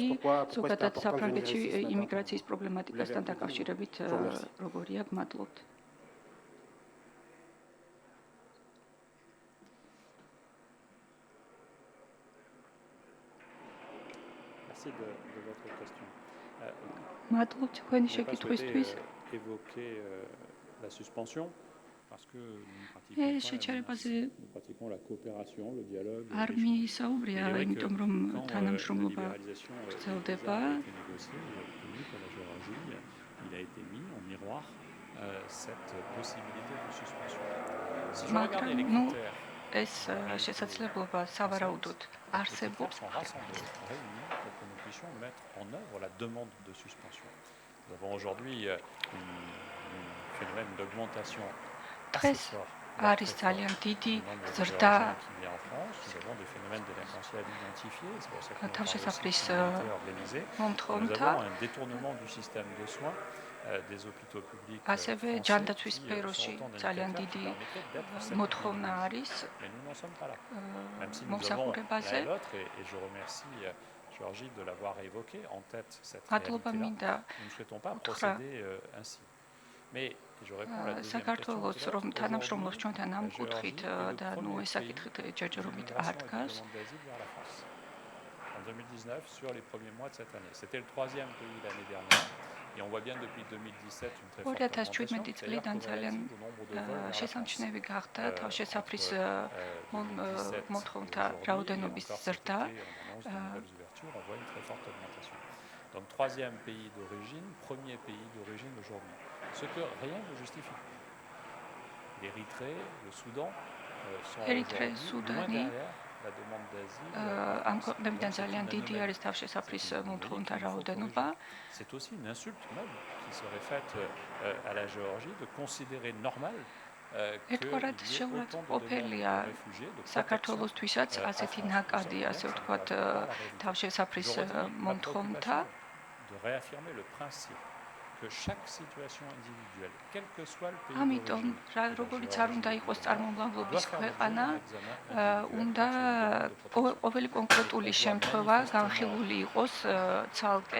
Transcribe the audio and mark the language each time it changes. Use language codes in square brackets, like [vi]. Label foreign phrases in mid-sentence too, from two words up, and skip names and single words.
[fr] Pourquoi c'est important de venir ici ce matin? Merci de votre question. [ka] მადლობთ თქვენი [fr] Je n'ai pas [ka] შეკითხვისთვის. [fr] souhaité évoquer la suspension parce que nous pratiquons la coopération, le dialogue. [ka] არ მისაუბრია, იმიტომ რომ თანამშრომლობა გრძელდება. [fr] Il a été mis en miroir cette possibilité de suspension. Si je [ka] მაგრამ [fr] regardais les [ka] ნუ [fr] critères, [ka] ეს შესაძლებლობა სავარაუდოდ არსებობს. [fr] sont rassemblés, réunis pour que nous puissions mettre en œuvre la demande de suspension. Nous avons aujourd'hui un phénomène d'augmentation [ka] დღეს არის ძალიან დიდი ზრდა თავშესაფრის მომთხოვნთა. ასევე ჯანდაცვის სფეროში ძალიან დიდი მოთხოვნა არის მომსახურებაზე. [fr] Géorgie de l'avoir évoqué en tête cette [ka] მადლობა მინდა [fr] nous ne souhaitons pas procéder ainsi. Mais je réponds à la deuxième [ka] საქართველოს [fr] question. [ka] რომ თანამშრომლობს ჩვენთან ამ კუთხით და ნუ ეს საკითხი ჯერჯერობით არ დგას. [fr] En 2019, sur les premiers mois de cette année. C'était le troisième pays l'année dernière. Et on voit bien depuis 2017 une très forte augmentation. [ka] წლიდან ძალიან შესამჩნევი გახდა თავშესაფრის მოთხოვნთა რაოდენობის ზრდა. [fr] On voit une très forte augmentation. Donc troisième pays d'origine, premier pays d'origine aujourd'hui. Ce que rien ne justifie. L'Érythrée, le Soudan sont aujourd'hui loin derrière la demande d'asile. [ka] ამ ქვეყნებიდან ძალიან დიდი არის თავშესაფრის მოთხოვნთა რაოდენობა. [fr] C'est aussi une insulte même qui serait faite à la Géorgie de considérer normal [ka] ერთგვარად შეურაცხყოფელია საქართველოსთვისაც ასეთი ნაკადი, ასე ვთქვათ, თავშესაფრის მომთხოვნთა. [fr] De réaffirmer le principe que chaque situation individuelle, quel que soit le pays [ka] ამიტომ, როგორც არ უნდა იყოს წარმომავლობის ქვეყანა, უნდა ყოველი კონკრეტული შემთხვევა განხილული იყოს ცალკე.